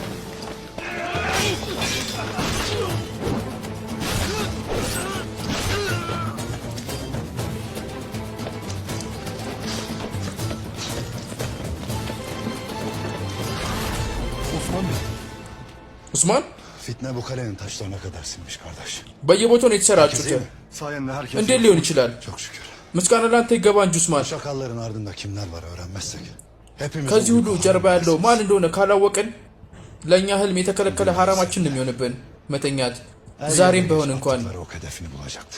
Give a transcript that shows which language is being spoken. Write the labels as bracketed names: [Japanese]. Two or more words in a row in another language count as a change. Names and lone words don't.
[Turkish] Osman Bey. [Amharic] ኡስማን [Turkish] Fitne bu kalenin taşlarına kadar sinmiş kardeş. [Amharic] በየቦታው ነው የተሰራጩት። [Turkish] Sayende herkes... [Amharic] እንዴት ሊሆን ይችላል? [Turkish] Çok şükür. [Amharic] ምስጋና ላንተ ይገባ እንጂ ኡስማን። [Turkish] Şakalların ardında kimler var öğrenmezsek. Hepimiz [Amharic] ከዚህ ሁሉ ጀርባ ያለው ማን እንደሆነ ካላወቅን ለእኛ ህልም የተከለከለ ሐራማችን ነው የሚሆንብን መተኛት። ዛሬም ቢሆን እንኳን [Turkish] o hedefini bulacaktır.